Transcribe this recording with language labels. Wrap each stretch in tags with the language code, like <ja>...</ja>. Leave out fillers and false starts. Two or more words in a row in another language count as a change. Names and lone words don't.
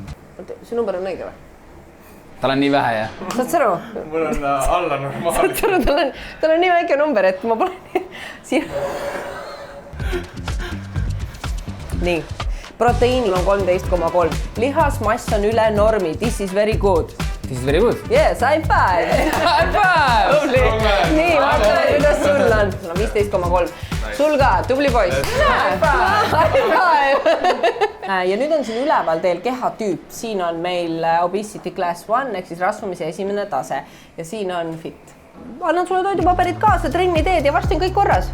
<et>See number on õige või? Tal on nii vähe, jah? Saad saru? Mul on alla normaalne. Saad saru, tal on nii väike number, et ma pole... Nii, proteiinil on 13,3. Lihasmass on üle normi.</et> <en>This is very good. This is very good. Yes, high five. High five!</en> <et>Nii, vaata, kuidas sul on. Sul on 15,3. Sul ka, tubli poiss.</et> <en>High five!</en> <et>Ja nüüd on siin üleval teil kehatüüp. Siin on meil</et> <en>obesity class 1</en> <et>ehk siis rasvumise esimene tase. Ja siin on fit. Annan sulle toidupaberid kaasa, trenni teed ja varsti on kõik korras.</et>